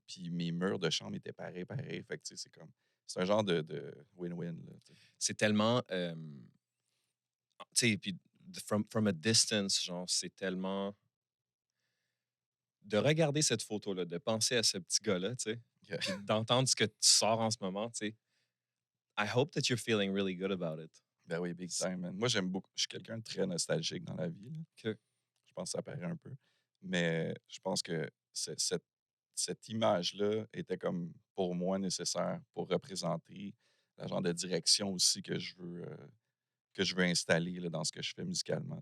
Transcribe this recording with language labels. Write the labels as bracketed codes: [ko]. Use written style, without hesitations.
[fr] Puis mes murs de chambre étaient pareils. Fait que, tu sais, c'est comme. C'est un genre de win-win, là. Tu sais. C'est tellement. Tu sais, puis [en] from a distance, [fr] genre, c'est tellement. De regarder cette photo-là, de penser à ce petit gars-là, tu sais, Yeah. puis d'entendre ce que tu sors en ce moment, tu sais. [en] I hope that you're feeling really good about it. [fr] Ben oui, [en] big time, man. [fr] Moi, j'aime beaucoup. Je suis quelqu'un de très nostalgique dans la vie, là. Que- Je pense que ça paraît un peu. Mais je pense que cette image-là était comme pour moi nécessaire pour représenter la genre de direction aussi que je veux installer là, dans ce que je fais musicalement.